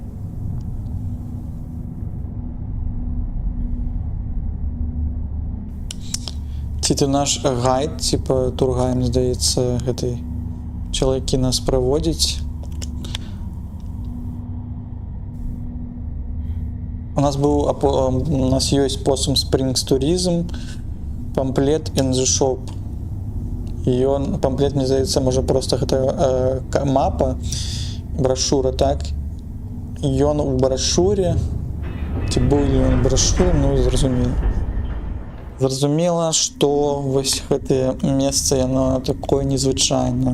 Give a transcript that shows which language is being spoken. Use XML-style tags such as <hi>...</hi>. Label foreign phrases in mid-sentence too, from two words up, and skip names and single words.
<be>Ці ты наш гайд, типа тургайд, мне здаецца, гэты чалавек, які нас праводзіць. У нас ёсць Possum Springs Tourism, памплет</be> <en>in the shop.</en> <be>І памплет, мне здаецца, можа проста гэта мапа, брашура, так? Ён у брашуре, ці быў ён у брашуры, ну, зразумела. Зразумела, што вось гэтае месца, яно такое незвычайнае.</be>